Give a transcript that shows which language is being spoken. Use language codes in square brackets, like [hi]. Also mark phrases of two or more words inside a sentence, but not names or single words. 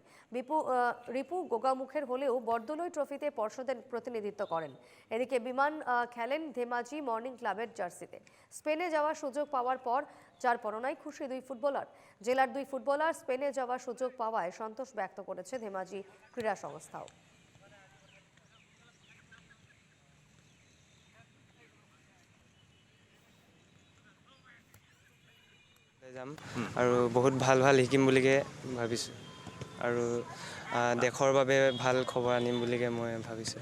[bn] রিপু গোগামুখের হলেও বরদলৈ ট্রফিতে পর্ষদের প্রতিনিধিত্ব করেন। এদিকে বিমান খেলেন ধেমাজি মর্নিং ক্লাবের জার্সিতে। স্পেনে যাওয়ার সুযোগ পাওয়ার পর যার পরনাই খুশি 2 ফুটবলার। জেলার 2 ফুটবলার স্পেনে যাওয়ার সুযোগ পাওয়ায় সন্তোষ ব্যক্ত করেছে ধেমাজি ক্রীড়া সংস্থাও। [as] যাম আৰু বহুত ভাল ভাল শিকিম বুলিকে ভাবিছোঁ আৰু দেশৰ বাবে ভাল খবৰ আনিম বুলিকে মই ভাবিছোঁ।